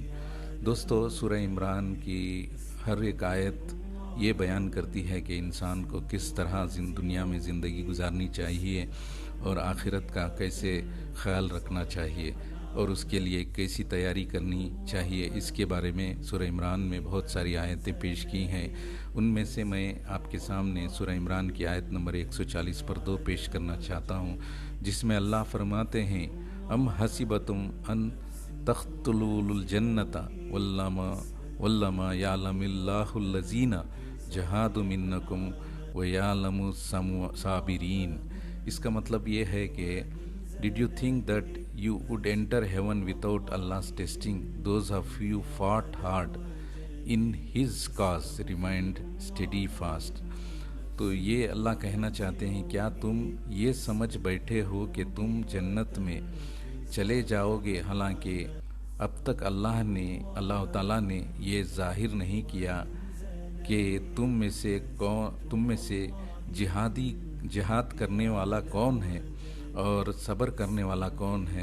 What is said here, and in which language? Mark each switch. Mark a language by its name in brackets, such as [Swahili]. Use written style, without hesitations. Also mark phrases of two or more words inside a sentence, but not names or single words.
[Hindi] दोस्तों, सूरह इमरान की हर एक आयत ये बयान करती है कि इंसान को किस तरह दुनिया में ज़िंदगी गुजारनी चाहिए और आखिरत का कैसे ख्याल रखना चाहिए और उसके लिए कैसी तैयारी करनी चाहिए। इसके बारे में सूरह इमरान में बहुत सारी आयतें पेश की हैं। उनमें से मैं आपके सामने सूरह इमरान की आयत नंबर 140 पर 2 पेश करना चाहता हूँ, जिसमें अल्लाह फरमाते हैं, [Arabic] أم حسبتم أن تدخلوا الجنة ولما يعلم الله الذين جاهدوا منكم ويعلم الصابرين. [Hindi] इसका मतलब ये है कि [English] did you think that you would enter heaven without Allah's testing? Those of you fought hard in His cause remained steadfast. [Hindi] तो ये अल्लाह कहना चाहते हैं, क्या तुम ये समझ बैठे हो कि तुम जन्नत में चले जाओगे, हालांकि अब तक अल्लाह ताला ने ये ज़ाहिर नहीं किया कि तुम में से जिहाद करने वाला कौन है और सब्र करने वाला कौन है।